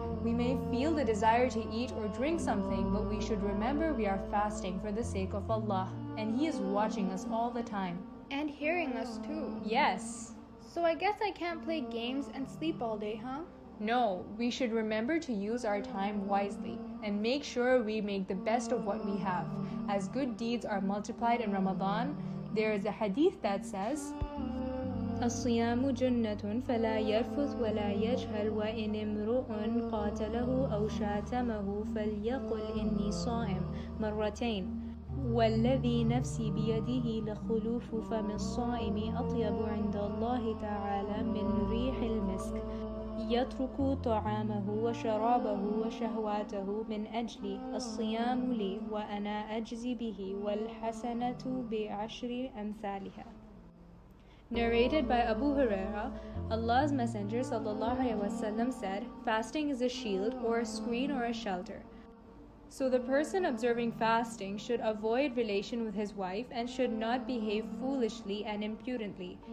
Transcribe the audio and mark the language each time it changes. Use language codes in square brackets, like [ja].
[en] We may feel the desire to eat or drink something, but we should remember we are fasting for the sake of Allah, and He is watching us all the time. And hearing us too. Yes. So I guess I can't play games and sleep all day, huh? No, we should remember to use our time wisely and make sure we make the best of what we have. As good deeds are multiplied in Ramadan, there is a hadith that says, [ar] الصيام جنة فلا يرفث ولا يجهل وإن امرؤ قاتله أو شاتمه فليقل إني صائم مرتين والذي نفسي بيده لخلوف فم الصائم أطيب عند الله تعالى من ريح المسك يترك طعامه وشرابه وشهواته من أجلي الصيام لي وأنا أجزي به والحسنة بعشر أمثالها. [en] Narrated by Abu Huraira, Allah's Messenger ﷺ said, fasting is a shield or a screen or a shelter. So the person observing fasting should avoid relation with his wife and should not behave foolishly and impudently.